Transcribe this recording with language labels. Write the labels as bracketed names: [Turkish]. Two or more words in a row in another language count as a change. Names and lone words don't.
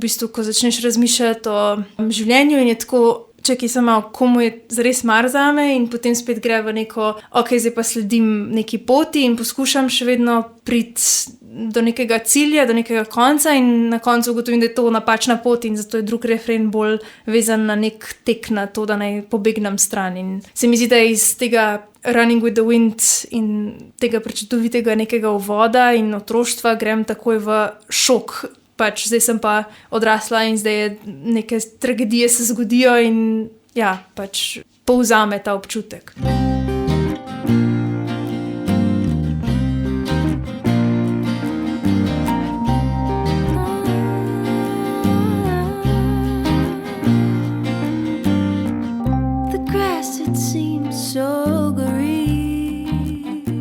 [Slovenian] bistvu, ko začneš razmišljati o življenju in je tako, čakaj samo, komu je zares mar zame in potem spet gre v neko, ok, zdaj pa sledim neki poti in poskušam še vedno priti do nekega cilja, do nekega konca in na koncu ugotovim, da je to napačna pot in zato je drug refren bolj vezan na nek tek na to, da naj pobegnem stran in se mi zdi, da iz tega Running with the Wind in tega prečudovitega nekega uvoda in otroštva grem takoj v šok. Pač zdaj sem pa odrasla in zdaj je neke tragedije se zgodijo in ja, pač povzame ta občutek. [English] The grass, it seems so green